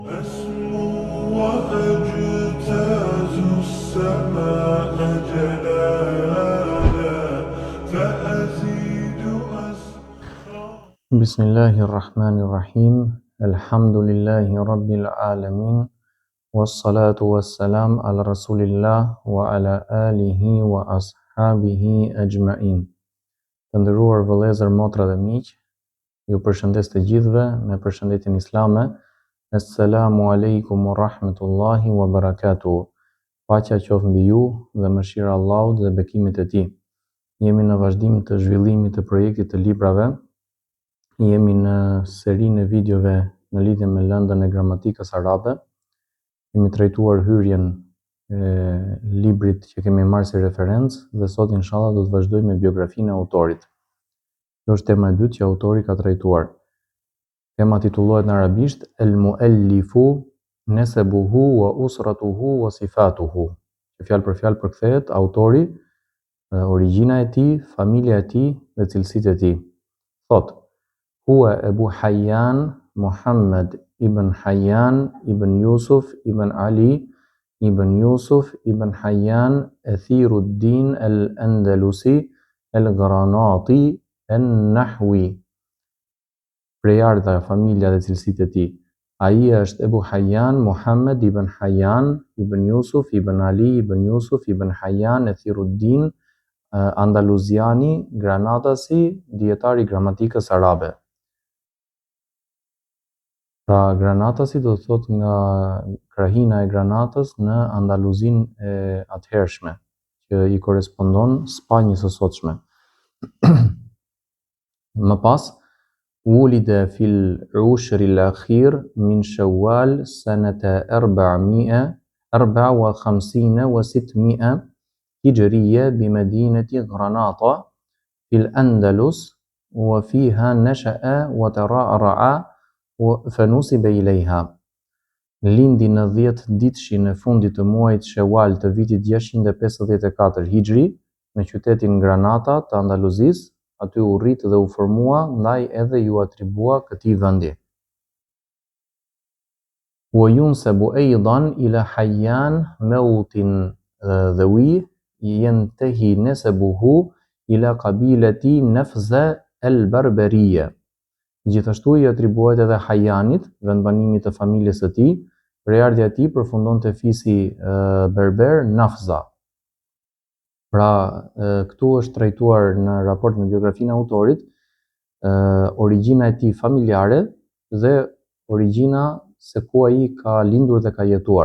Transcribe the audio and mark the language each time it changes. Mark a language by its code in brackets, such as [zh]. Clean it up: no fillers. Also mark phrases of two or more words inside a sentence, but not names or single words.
[ar] أسمو وأجتاز السماء جلالا فأزيد بسم الله الرحمن الرحيم الحمد لله رب العالمين والصلاة والسلام على رسول الله وعلى آله وأصحابه أجمعين. [sq] Të nderuar vëllezër, motra dhe miq, ju përshëndes të gjithëve me përshëndetjen islame. [ar] السلام عليكم ورحمة الله وبركاته. [sq] Paqja qoftë mbi ju dhe mëshira e Allahut dhe bekimet e tij. Jemi në vazhdim të zhvillimit të projektit të librave. Jemi në serinë e videove në lidhje me lëndën e gramatikës arabe. Kemi trajtuar hyrjen e librit që kemi marrë si referencë dhe [ar] sot inshallah [sq] do të vazhdojmë me biografinë e autorit. Kjo është tema e dytë që autori ka trajtuar. Tema titullohet në arabisht [ar] المؤلف نسبه وأسرته وصفاته. [sq] Fjalë për fjalë përkthehet autori, origjina e tij, familja e tij dhe cilësitë e tij. Thot: [ar] هو أبو حيان محمد بن حيان بن يوسف بن علي بن يوسف بن حيان أثير الدين الأندلسي الغرناطي النحوي. [sq] Prejarda, familja dhe cilësitë e tij. Ai është Abu Hayyan Muhammad ibn Hayyan ibn Yusuf ibn Ali ibn Yusuf ibn Hayyan Athiruddin Andaluziani, Granatasi, dietari i gramatikës arabe. Pra Granatasi do të thotë nga krahina e Granatës në Andaluzinë e atëhershme, që i korespondon Spanjës së sotshme. Më pas [ar] ولد في العشر الأخير من شوال سنة 454 و600 هجرية بمدينة غرناطة في الأندلس وفيها نشأ وترعرع فنسب إليها. [sq] Lindi në 10 ditëshin e fundit të muajit Shawal të vitit 654 Hijri në qytetin Granata të Andaluzisë. Aty u rrit dhe u formua, ndaj edhe ju atribua këtij vendi. [ar] وينسب أيضا إلى حيان موطن ذويه ينتهي نسبه إلى قبيلة نفزة البربرية. [sq] Gjithashtu i atribuohet edhe Hayyanit, vendbanimit të familjes së tij, prejardhja e tij përfundon te fisi berber Nafza. Pra, këtu është trajtuar në raport me biografinë e autorit, origjina e tij familjare dhe origjina se ku ai ka lindur dhe ka jetuar.